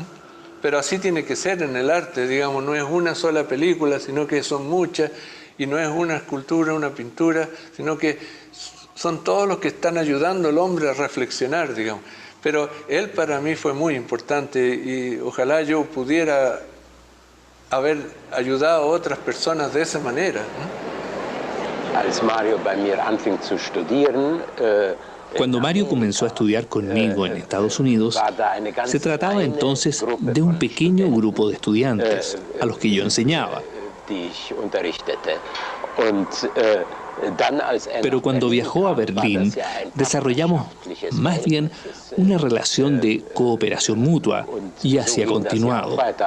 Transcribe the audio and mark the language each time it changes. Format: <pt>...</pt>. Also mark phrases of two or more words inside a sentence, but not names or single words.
<es>Pero así tiene que ser en el arte, digamos, no es una sola película, sino que son muchas, y no es una escultura, una pintura, sino que son todos los que están ayudando al hombre a reflexionar, digamos. Pero él para mí fue muy importante y ojalá yo pudiera haber ayudado a otras personas de esa manera, ¿no?</es> <de>Als Mario bei mir anfing zu studieren,</de> <es>Cuando Mario comenzó a estudiar conmigo en Estados Unidos, se trataba entonces de un pequeño grupo de estudiantes a los que yo enseñaba. Pero cuando viajó a Berlín, desarrollamos más bien una relación de cooperación mutua y así ha continuado.</es>